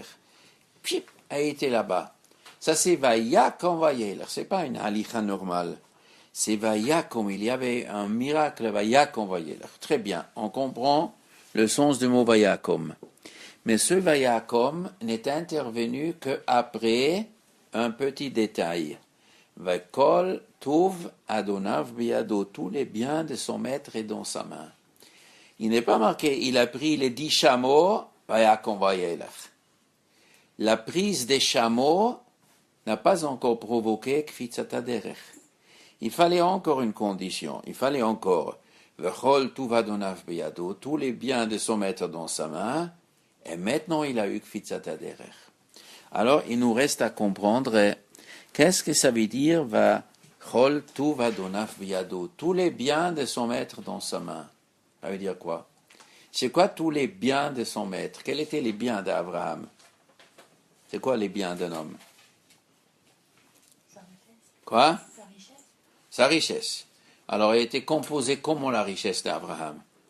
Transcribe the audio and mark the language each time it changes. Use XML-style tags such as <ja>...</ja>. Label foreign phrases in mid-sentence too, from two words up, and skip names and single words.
<fr>Puis, a été là-bas. Ça c'est</fr> <he>Vayakom Vayelech,</he> <fr>c'est pas une halicha normale. C'est Vayakom, il y avait un miracle,</fr> <he>Vayakom Vayelech.</he> <fr>Très bien, on comprend le sens du mot Vayakom. Mais ce Vayakom n'est intervenu qu'après un petit détail.</fr> <he>Vekol tuv adonav biyado,</he> <fr>tous les biens de son maître est dans sa main. Il n'est pas marqué, il a pris les 10 chameaux,</fr> <he>Vayakom Vayelech.</he> <fr>La prise des chameaux n'a pas encore provoqué Kfitzataderech. Il fallait encore une condition. Il fallait encore</fr> <he>Vechol tuv adonav biyado,</he> <fr>tous les biens de son maître dans sa main, et maintenant il a eu Kfitzataderech. Alors, il nous reste à comprendre qu'est-ce que ça veut dire</fr> <he>va chol tuv adonav biyado,</he> <fr>tous les biens de son maître dans sa main. Ça veut dire quoi? C'est quoi tous les biens de son maître? Quels étaient les biens d'Abraham? C'est quoi les biens d'un homme? Sa richesse. Quoi? Sa richesse. Sa richesse. Alors, elle était composée comment la richesse d'Abraham?</fr>